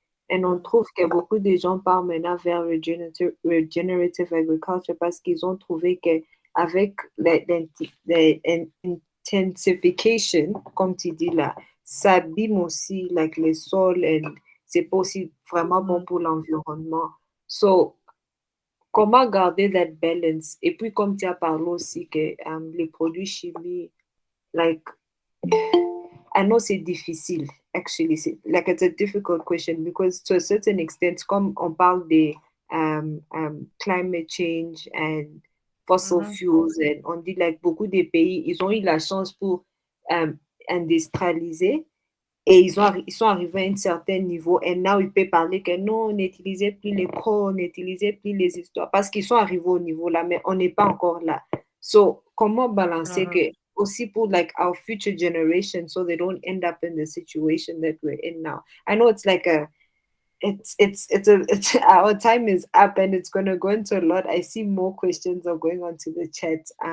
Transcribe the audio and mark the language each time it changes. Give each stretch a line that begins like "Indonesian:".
French: Et on trouve que beaucoup de gens partent maintenant vers
English: regenerative agriculture
French: parce qu'ils ont trouvé qu'avec l'intensification, comme tu dis là, ça abîme aussi like, les sols et c'est pas aussi vraiment bon pour l'environnement.
English: So,
French: comment garder
English: that balance?
French: Et puis, comme tu as parlé aussi que les produits chimiques, like,
English: I know
French: c'est difficile,
English: actually. Like, it's a difficult question because to a certain extent,
French: comme on parle de
English: climate change and fossil fuels,
French: and on dit, like, beaucoup de pays, ils ont eu la chance pour industrialiser et ils sont arrivés à un certain niveau et now ils peuvent parler que non, n'utilisez plus les cours, n'utilisez plus les histoires parce qu'ils sont arrivés au niveau là, mais on n'est pas encore là.
English: So,
French: comment balancer que aussi pour
English: like our future generation so they don't end up in the situation that we're in now. I know it's like it's our time is up and it's going to go into a lot. I see more questions are going on to the chat.